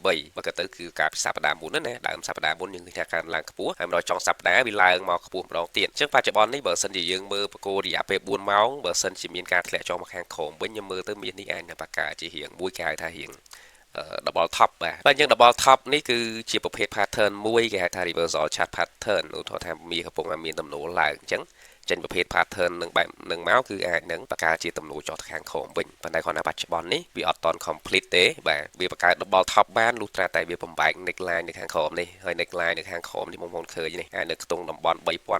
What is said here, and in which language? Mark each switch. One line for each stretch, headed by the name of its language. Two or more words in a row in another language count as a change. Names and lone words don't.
Khmer: បើក៏ទៅគឺការសប្តាហ៍មុនណាដើមសប្តាហ៍មុនយើងឃើញថាកើនឡើងខ្ពស់ហើយម្ដងចុងសប្តាហ៍វាឡើងមកខ្ពស់ម្ដងទៀតអញ្ចឹងបច្ចុប្បន្ននេះបើសិនជាយើងមើលប្រកូរយៈ ពេល4ម៉ោងបើសិនជាមានការធ្លាក់ចុះមកខាងក្រោមវិញខ្ញុំមើលទៅមាននេះអាចនឹងបកកាជារៀងមួយគេហៅថារៀង
English: double top
Khmer: បាទអញ្ចឹង
English: double top
Khmer: នេះគឺជាប្រភេទ pattern មួយគេហៅថា
English: reversal chart pattern
Khmer: ឧទាហរណ៍ថាមាសកំពុងតែមានទំនោរឡើងអញ្ចឹងចេញប្រភេទ pattern នឹងបែបនឹងមកគឺអាចនឹងបកកាជាទំនោរចុះទៅខាងក្រោមវិញប៉ុន្តែគ្រាន់តែបច្ចុប្បន្ននេះវាអត់តន់ complete ទេបាទវាបកកើត
English: double top
Khmer: បានលុះត្រាតែវាបំបែក neckline នៅខាងក្រោមនេះហើយ neckline នៅខាងក្រោមនេះបងប្អូនឃើញនេះអាចនៅខ្ទង់តំបន់